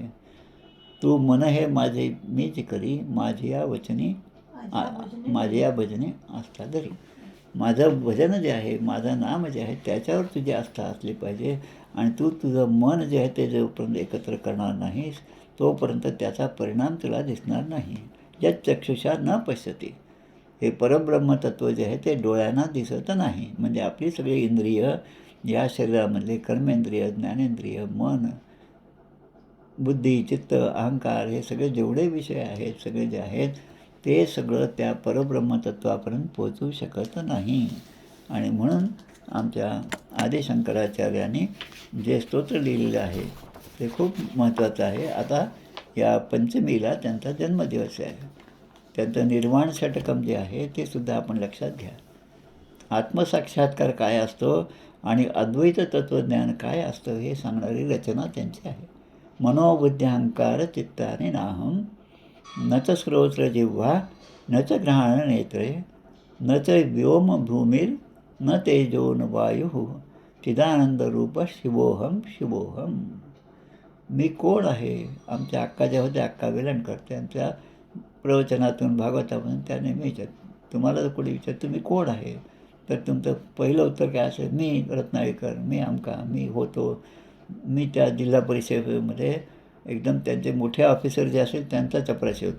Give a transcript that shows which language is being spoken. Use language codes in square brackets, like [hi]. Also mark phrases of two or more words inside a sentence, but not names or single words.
[mr] तू मन हे माझे मी जी करी माझी या भजने आस्था धरी. माझं भजन जे आहे माझं नाम जे आहे त्याच्यावर तुझी आस्था असली पाहिजे. आणि तू तुझं मन जे आहे ते जोपर्यंत एकत्र करणार नाहीस तोपर्यंत त्याचा परिणाम तुला दिसणार नाही. [sa] यत् चक्षुषा न पश्यति. [mr] हे परब्रह्मतत्व जे आहे ते डोळ्यांना दिसत नाही. म्हणजे आपली सगळी इंद्रिय या शरीरामधले कर्मेंद्रिय, ज्ञानेंद्रिय, मन, बुद्धी, चित्त, अहंकार हे सगळे जेवढे विषय आहेत सगळे जे आहेत ते सगळं त्या परब्रह्मतत्वापर्यंत पोहोचू शकत नाही. आणि म्हणून आमच्या आदिशंकराचार्यांनी जे स्तोत्र लिहिलेलं आहे ते खूप महत्त्वाचं आहे. आता या पंचमीला त्यांचा जन्मदिवस आहे. त्यांचं निर्वाण षटकम जे आहे ते सुद्धा आपण लक्षात घ्या. आत्मसाक्षात्कार काय असतो आणि अद्वैत तत्त्वज्ञान काय असतं हे सांगणारी रचना त्यांची आहे. [sa] मनोबुद्ध्यहंकार चित्तानि नाहं न च श्रोत्रजिह्वा न च घ्राणनेत्रे न च व्योमभूमिर् न तेजो न वायुः चिदानंदरूप शिवोहम शिवोहम. [mr] मी कोण आहे? आमच्या अक्का ज्या होत्या, अक्का वेलणकर, त्यांच्या प्रवचनातून भागवतामधून त्या नेहमी तुम्हाला जर कोणी विचार तुम्ही कोण आहे, तर तुमचं पहिलं उत्तर काय असेल, मी रत्नागिरीकर, मी आमका, मी होतो, मी त्या जिल्हा परिषदेमध्ये एकदम त्यांचे मोठे ऑफिसर जे असेल त्यांचा चपराशी होतो.